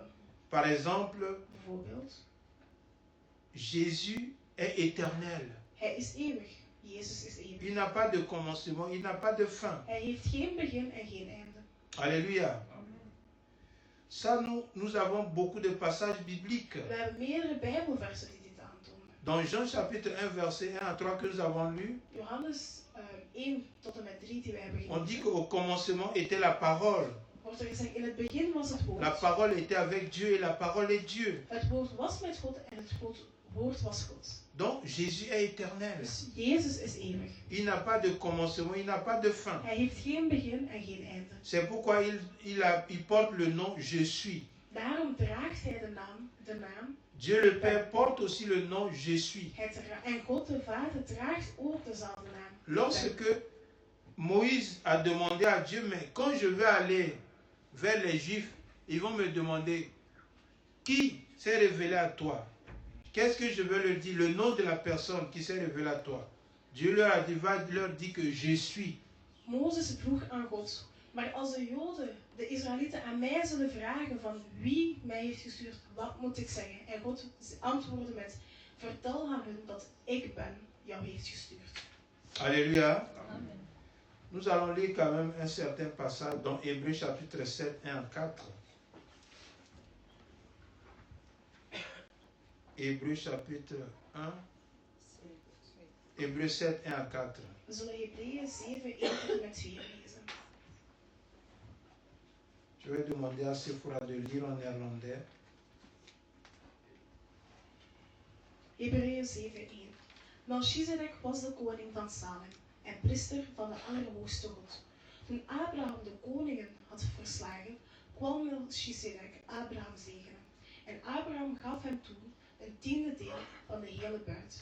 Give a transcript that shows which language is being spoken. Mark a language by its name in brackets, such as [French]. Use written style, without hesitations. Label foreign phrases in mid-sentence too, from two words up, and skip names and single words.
[French] Par exemple, [Dutch] Bijvoorbeeld, [French] Jésus est éternel. [Dutch] hij is eeuwig. Jezus is eeuwig. [French] Il n'a pas de commencement, il n'a pas de fin. [Dutch] Hij heeft geen begin en geen einde. [French] Alléluia. Ça, nous avons beaucoup de passages bibliques. [Dutch] We hebben meerdere Bijbelversen die dit aantonen. [French] Dans Jean chapitre 1, verset 1 à 3 que nous avons lu, [Dutch] Johannes 1 tot en met 3 die we hebben [French] on dit [Dutch] gelezen. [French] qu'au commencement était la parole. [Dutch] Wordt er gezegd, in het begin was het woord. [French] La parole était avec Dieu et la parole est Dieu. [Dutch] Het woord was met God en het woord was God. [French] Donc Jésus est éternel. [Dutch] Dus Jezus is eeuwig. [French] Il n'a pas de commencement, il n'a pas de fin. [Dutch] Hij heeft geen begin en geen einde. [French] C'est pourquoi il porte le nom Je suis. [Dutch] Daarom draagt hij de naam. [French] Dieu le Père porte aussi le nom Je suis. [Dutch] En God de Vader draagt ook dezelfde naam. [French] Lorsque Moïse a demandé à Dieu, mais quand je vais aller vers les Juifs, ils vont me demander qui s'est révélé à toi. Qu'est-ce que je veux leur dire? Le nom de la personne qui s'est révélée à toi. Dieu leur a dit, va leur dire que je suis. [Dutch] Mozes vroeg aan God. Maar als de Joden, de Israëlieten aan mij zullen vragen van wie mij heeft gestuurd, wat moet ik zeggen? En God antwoordde met, vertel aan hun dat ik ben jou heeft gestuurd. [French] Alléluia. Amen. Nous allons lire quand même un certain passage dans Hébreux chapitre 7, 1 à 4. Hébreux chapitre 1, Hébreux 7, 1 à 4. We zullen Hebreeën 7, 1 tot en met 4 lezen. Je vais demander à Sephora de lire en néerlandais. [Dutch] Hebreeën 7:1. Melchizedek was de koning van Salem en priester van de Allerhoogste God. Toen Abraham de koningen had verslagen, kwam Melchizedek Abraham zegenen. En Abraham gaf hem toen een 10e deel van de hele buit.